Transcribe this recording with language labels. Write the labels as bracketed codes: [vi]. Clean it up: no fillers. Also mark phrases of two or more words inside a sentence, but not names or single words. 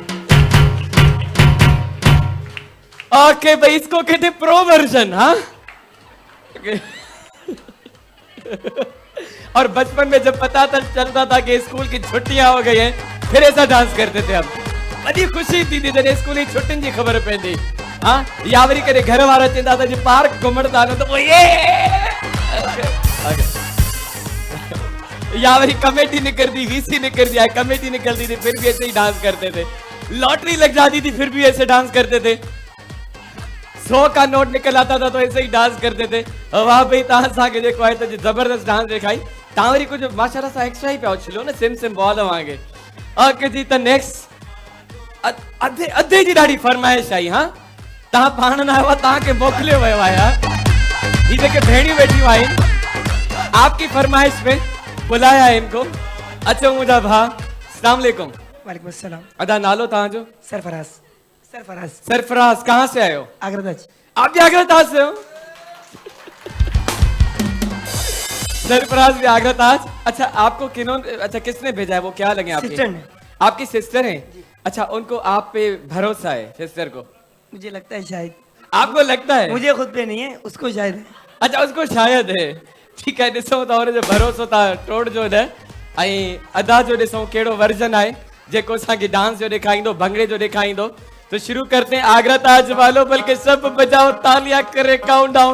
[ur] اوکے بھائی اسکو کہتے [en] pro version [ur] ہاں اور بچپن میں جب پتا چلتا تھا کہ سکول کی چھٹیاں ہو گئی ہیں، پھر ایسا ڈانس کرتے تھے ہم. [sd] बड़ी खुशी थी जॾहिं स्कूल जी छुट्टियुनि जी ख़बर पवंदी। हाँ, या वरी कॾहिं घर वारा चवंदा था जी पार्क घुमण था वञो, त पोइ या वरी [ur] کمیٹی نکلتی، وی سی نکلتی ہے، کمیٹی نکلتی تھی، پھر بھی ایسے ہی ڈانس کرتے تھے. لاٹری لگ جاتی تھی، پھر بھی ایسے ڈانس کرتے تھے۔ 100 کا نوٹ نکل آتا تھا تو ایسے ہی ڈانس کرتے تھے. واہ بھائی, [sd] तव्हां असांखे जेको आहे त जबरदस्त डांस ॾेखारी। तव्हां वरी कुझु माशाल्लाह सां एक्स्ट्रा ई पिया उछलो न, सिम सिम बॉल वांगे। ओके जी, त नेक्स्ट अधे जी ॾाढी फरमाइश आई। हाँ, तव्हां पाण न आयो, तव्हांखे मोकिलियो वियो आहे। ही जेके भेणियूं वेठियूं आहिनि, [ur] آپکی فرمائش پہ بلایا ہے انکو. [sd] अच्छा मुझा भा, [ar] السلام علیکم. وعلیکم السلام. [sd] अदा नालो तव्हांजो? सरफराज। सरफराज। [ur] سرفراز، کہاں سے آئے ہو? आगरा ताज। آپ بھی آگرہ تاج سے ہو؟ سرفراز بھی آگرہ تاج. اچھا، آپکو اچھا کس نے بھیجا ہے? وہ کیا لگے آپکے? سسٹر نے۔ آپکی سسٹر ہے? اچھا، انکو آپ پہ بھروسہ ہے سسٹر کو? مجھے لگتا ہے شاید. آپکو لگتا ہے? مجھے خود پہ نہیں ہے، اسکو شاید ہے. اچھا، اسکو شاید ہے. ٹھیک ہے, [sd] ॾिसो था हुन जो भरोसो था टोड़ जो न। ऐं अदा जो ॾिसो कहिड़ो वर्जन आहे जेको असांखे डांस जो ॾेखारींदो, भंगड़े जो ॾेखारींदो। [ur] تو شروع کرتے ہیں. آگرہ تاج والوں، بلکہ سب بجاؤ تالیاں، کرے [en] count down.